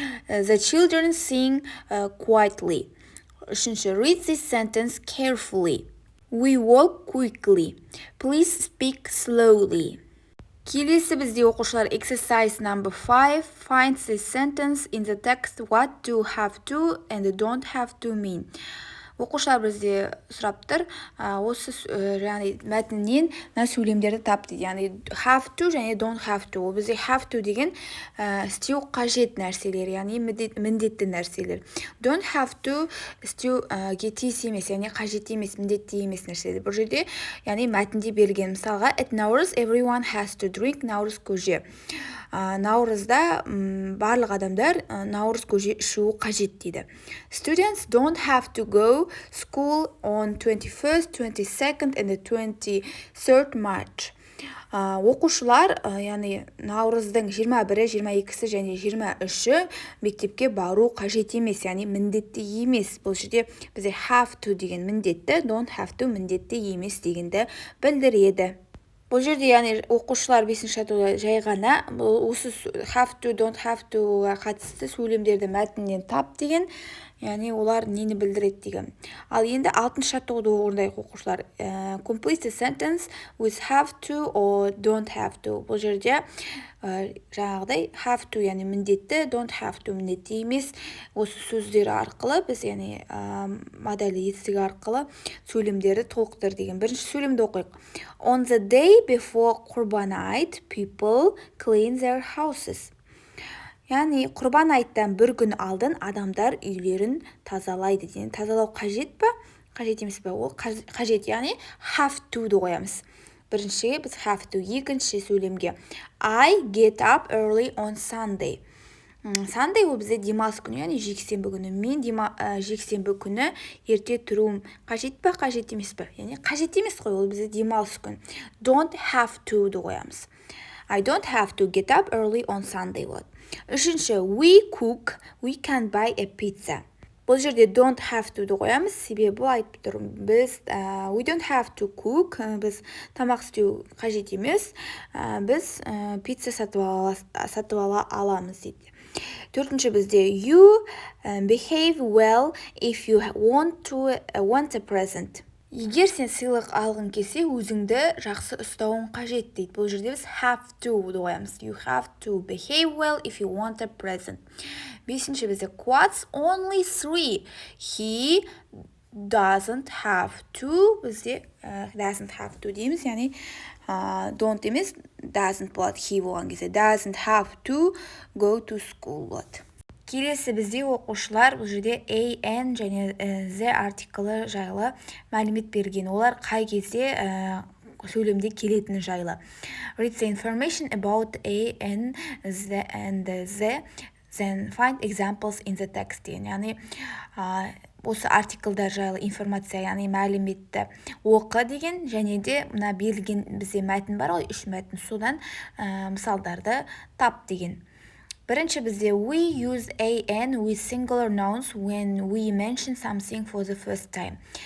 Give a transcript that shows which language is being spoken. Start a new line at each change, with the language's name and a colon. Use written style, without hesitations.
English: The children sing quietly.
Kazakh: Үшінші,
English: read this sentence carefully. We walk quickly. Please speak slowly.
Kazakh: Келесі бізде оқушылар
English: exercise number 5. Find the sentence in the text what do have to and don't have to mean.
Kazakh: Оқушылар бізде сұрап тұр, осы мәтіннен сөйлемдерді тап дейді. Яғни have to және don't have to. Ол бізде have to деген істеу қажет нәрселер, яғни міндетті нәрселер. Don't have to істеуге тиіс емес, яғни қажет емес, міндетті емес нәрселер. Бұл жерде яғни мәтінде берілген.
English: Мысалға, at Nauruz everyone has to drink Nauruz көже.
Kazakh: Наурызда барлық адамдар Наурыз көже ішуі қажет дейді.
English: Students don't have to go school on 21st, 22nd and the 23rd March.
Kazakh: Оқушылар, яғни Наурыздың 21-і, 22-сі және 23-і мектепке бару қажет емес, яғни міндетті емес. Бұл жерде бізде have to деген міндетті, don't have to міндетті емес дегенді білдіреді. Бұл жерде яғни оқушылар 5-ші жаттығуда жай ғана осы have to, don't have to қатысты сөйлемдерді мәтіннен тап деген, яғни олар нені білдіреді деген. Ал енді 6-шы жаттығуды орындайық оқушылар.
English: Complete the sentence with have to or don't have to.
Kazakh: Бұл жерде жаңағыдай have to яғни міндетті, don't have to міндетті емес. Осы сөздер арқылы біз яғни модельді етістігі арқылы сөйлемдерді толықтыр деген. Бірінші сөйлемді оқиық.
English: On the day before Құрбан айт, people clean their houses.
Kazakh: Яғни құрбан айттан бір күн алдын адамдар үйлерін тазалайды. Тазалау қажет па? Қажет емес па? Ол қажет, яғни have to-ды қоямыз. Біріншіге біз have to, екінші сөйлемге
English: I get up early on Sunday.
Kazakh: Sunday ол бізде демалыс күні, яғни жексенбі күні. Мен жексенбі күні ерте тұруым қажет па, қажет емес па? Яғни қажет емес қой, ол бізде демалыс күні.
English: Don't have to-ды
Kazakh: қоямыз.
English: I don't have to get up early on Sunday
Kazakh: болады. Үшінші,
English: we cook, we can buy a pizza.
Kazakh: Бұл жерде don't have to-ды қоямыз, себебі айтып тұрмын. Біз
English: we don't have to cook,
Kazakh: біз тамақ істеу қажет емес, біз пицца сатып ала аламыз дейді. Төртінші бізде
English: you behave well if you want a present.
Kazakh: Егер сен сыйлық алғың келсе, өзіңді жақсы ұстауың қажет дейді. Бұл жерде біз have to-ды қоямыз.
English: You have to behave well if you want a present.
Kazakh: Бесінші бізде
English: quotes only 3. He doesn't have to.
Kazakh: Бізде doesn't have to дейміз, яғни don't емес, doesn't болады, he болған кезде.
English: Doesn't have to go to school
Kazakh: болады. Келесі бізде оқушылар бұл жерде an және the артиклі жайлы мәлімет берген. Олар қай кезде сөйлемде келетіні жайлы.
English: Read the information about an, the and the, then find examples in the text.
Kazakh: Яғни осы артиклдар жайлы информация, яғни мәліметті оқы деген, және де мына берілген бізде мәтін бар ғой, 3 мәтін, содан мысалдарды тап деген. Бірінші бізде
English: we use an with singular nouns when we mention something for the first time.